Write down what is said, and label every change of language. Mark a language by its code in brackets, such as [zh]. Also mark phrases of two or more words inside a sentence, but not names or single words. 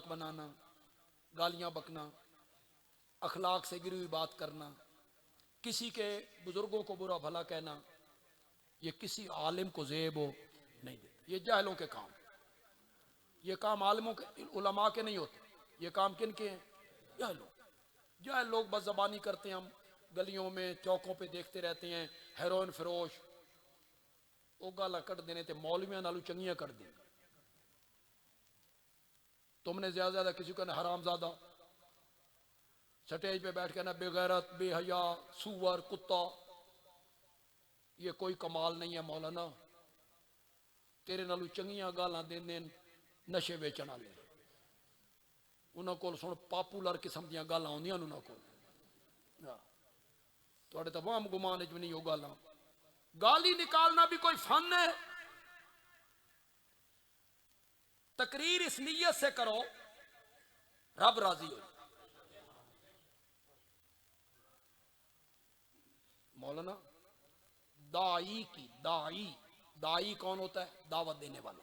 [ur] بنانا، گالیاں بکنا، اخلاق سے گری ہوئی بات کرنا، کسی کے بزرگوں کو برا بھلا کہنا، یہ کسی عالم کو زیب ہو نہیں دیتا، یہ جاہلوں کے کام، یہ کام عالموں کے علماء کے نہیں ہوتے، یہ کام کن کے ہیں؟ جاہلوں۔ جاہل لوگ بس زبانی کرتے ہیں، ہم گلیوں میں چوکوں پہ دیکھتے رہتے ہیں، ہیروئن فروش، [pa] وہ گالا کٹ دینے تے مولویاں نالو چنگیاں کر دیں۔ [ur] تم نے زیادہ زیادہ کسی کو کہنا حرام زادہ، سٹیج پہ بیٹھ کے نا بے غیرت، بے حیا، سور، کتا، یہ کوئی کمال نہیں ہے مولانا، [pa] تیرے نالو چنگیاں گالاں دیندے نشے بیچن والے، انہاں کول سن پاپولر قسم دیاں گالاں ہوندیاں انہاں کول، تواڈے تے وہم گمان وچ بھی نہیں وہ گالاں، [ur] گالی نکالنا بھی کوئی فن ہے؟ تقریر اس نیت سے کرو رب راضی ہو۔ مولانا دائی کون ہوتا ہے؟ دعوت دینے والا۔